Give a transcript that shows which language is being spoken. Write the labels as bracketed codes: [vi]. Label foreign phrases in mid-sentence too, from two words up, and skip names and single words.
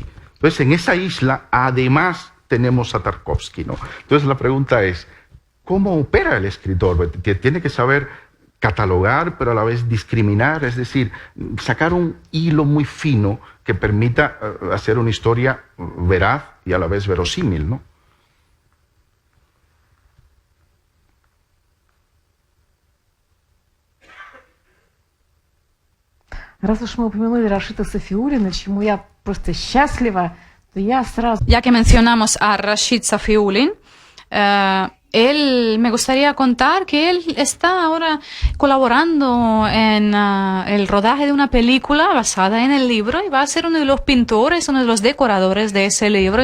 [es] Entonces, en esa isla, además, tenemos a Tarkovsky, ¿no? Entonces, la pregunta es, ¿cómo opera el escritor? Tiene que saber catalogar, pero a la vez discriminar, es decir, sacar un hilo muy fino que permita hacer una historia veraz y a la vez verosímil, ¿no? [ru] Раз уж мы упомянули Рашида Сафиуллина, чему я просто счастлива, то я сразу... [es] Ya que mencionamos a Rashid Safiullin, me gustaría contar que él está ahora colaborando en el rodaje de una película basada en el libro y va a ser uno de los pintores, uno de los decoradores de ese libro.